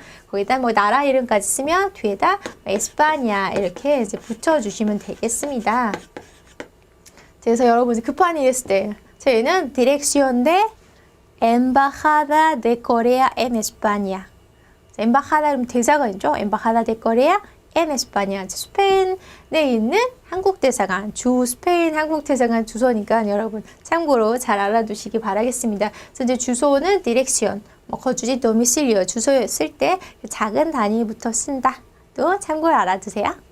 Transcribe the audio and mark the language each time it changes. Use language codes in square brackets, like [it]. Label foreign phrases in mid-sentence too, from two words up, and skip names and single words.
[ko] 거기다 뭐 나라 이름까지 쓰면 뒤에다 에스파냐 이렇게 이제 붙여주시면 되겠습니다. 그래서 여러분이 급한 일 했을 때 저희는 [es] Dirección de Embajada de Corea en España. [ko] 엠바하다 그러면 대사관이죠. [es] Embajada de Corea en España. [ko] 스페인에 있는 한국 대사관, 주 스페인 한국 대사관 주소니까 여러분 참고로 잘 알아두시기 바라겠습니다. 그래서 이제 주소는 디렉시온, 거주지 도미실리오 주소 쓸 때 작은 단위부터 쓴다. 또 참고로 알아두세요.